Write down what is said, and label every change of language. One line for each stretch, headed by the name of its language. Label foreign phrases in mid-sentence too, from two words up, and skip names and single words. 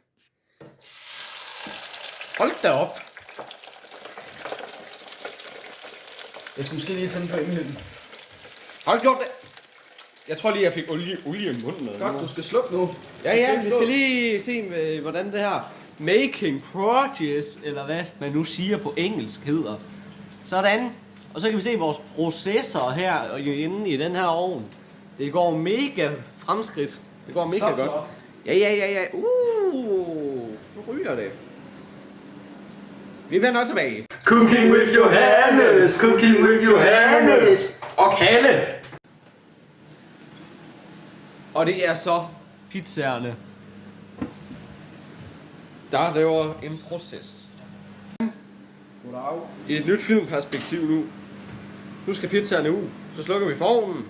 Danish: Hold da op. Jeg skal måske lige tænde på emnet. Har du gjort det? Jeg tror lige, jeg fik olie i munden. Godt, du skal slukke nu. Ja, vi skal lige se, hvordan det her
English: making progress,
Danish: eller hvad man nu siger på engelsk hedder. Sådan. Og så kan vi se vores processor her inde i den her ovn. Det går mega fremskridt. Det går mega godt. Ja. Nu ryger det. Vi vender tilbage.
English: Cooking with Johannes! Cooking with Johannes!
Danish: Og Kalle! Og det er så pizzaerne, der laver en proces. Goddag. I et nyt filmperspektiv nu. Nu skal pizzaerne ud. Så slukker vi for ovnen.